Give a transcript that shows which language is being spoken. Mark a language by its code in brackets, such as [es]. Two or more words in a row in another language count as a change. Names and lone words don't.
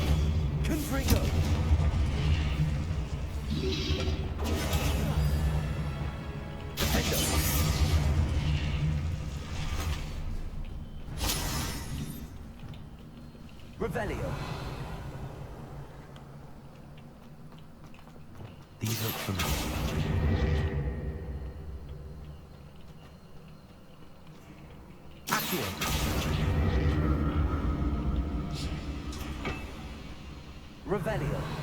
[en] Confringo. Defender. Revelio. These look familiar. Accio. Revelio.